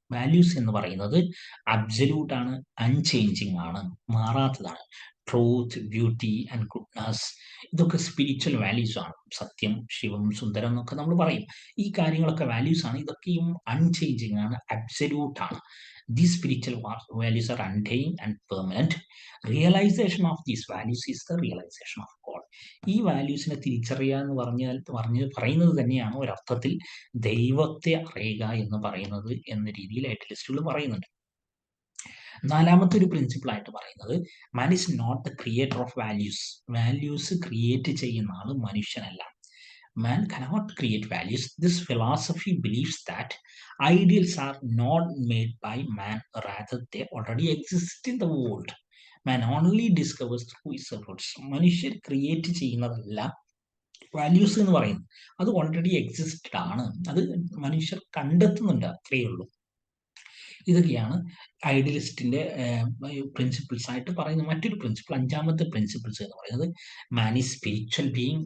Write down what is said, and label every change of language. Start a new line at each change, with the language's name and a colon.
Malayalam: Values എന്ന് പറയുന്നത് absolute ആണ്, അൺചേഞ്ചിങ് ആണ്, മാറാത്തതാണ്.
English: truth, beauty and goodness,
Malayalam: ഇതൊക്കെ സ്പിരിച്വൽ വാല്യൂസ് ആണ്. സത്യം, ശിവം, സുന്ദരം എന്നൊക്കെ നമ്മൾ പറയും. ഈ കാര്യങ്ങളൊക്കെ വാല്യൂസ് ആണ്. ഇതൊക്കെയും അൺചേഞ്ചിങ് ആണ്, അബ്സല്യൂട്ട് ആണ്.
English: These spiritual values are undying and permanent. Realization of these values is the realization of God.
Malayalam: ഈ വാല്യൂസിനെ തിരിച്ചറിയുക എന്ന് പറയുന്നത് തന്നെയാണ് ഒരർത്ഥത്തിൽ ദൈവത്തെ അറിയുക എന്ന് പറയുന്നത് എന്ന രീതിയിൽ ഐഡിയലിസ്റ്റുകൾ പറയുന്നുണ്ട്. നാലാമത്തെ ഒരു പ്രിൻസിപ്പിൾ ആയിട്ട് പറയുന്നത്
English: Man is not the creator of values.
Malayalam: Values create ചെയ്യുന്ന ആൾ മനുഷ്യനല്ല.
English: Man cannot create values. This philosophy believes that ideals are not made by man, rather they already exist in the world. Man only discovers through his efforts.
Malayalam: മനുഷ്യർ create ചെയ്യുന്നതല്ല values എന്ന് പറയുന്നത്, അത് already existed ആണ്. അത് മനുഷ്യർ കണ്ടെത്തുന്നുണ്ട്, അത്രയേ ഉള്ളൂ. ഇതൊക്കെയാണ് ഐഡിയലിസ്റ്റിന്റെ പ്രിൻസിപ്പിൾസ് ആയിട്ട് പറയുന്ന മറ്റൊരു പ്രിൻസിപ്പിൾ. അഞ്ചാമത്തെ പ്രിൻസിപ്പിൾസ് എന്ന് പറയുന്നത്
English: Man is spiritual being.